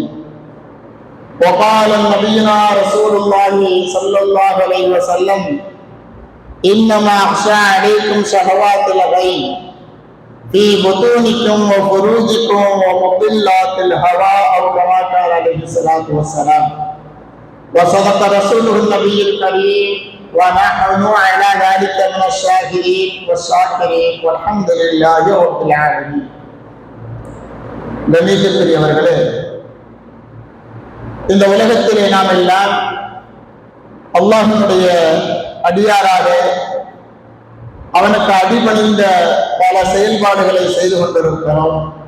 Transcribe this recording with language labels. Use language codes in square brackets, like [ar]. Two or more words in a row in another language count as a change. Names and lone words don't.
[ar] وقال نبينا رسول الله صلى الله عليه وسلم إنما أخشى عليكم شهوات الغي في بطونكم وفروجكم ومضلات الهوى أو كما قال عليه الصلاة والسلام. وصدق رسوله النبي الكريم ونحن على ذلك من الشاهدين والشاكرين والحمد لله رب العالمين. [ta] கண்ணியத்திற்குரியவர்களே, இந்த உலகத்திலே நாம் எல்லாம் அல்லாஹ்வினுடைய அடியாராக அவனுக்கு அடிபணிந்த பல செயல்பாடுகளை செய்து கொண்டிருக்கிறோம்.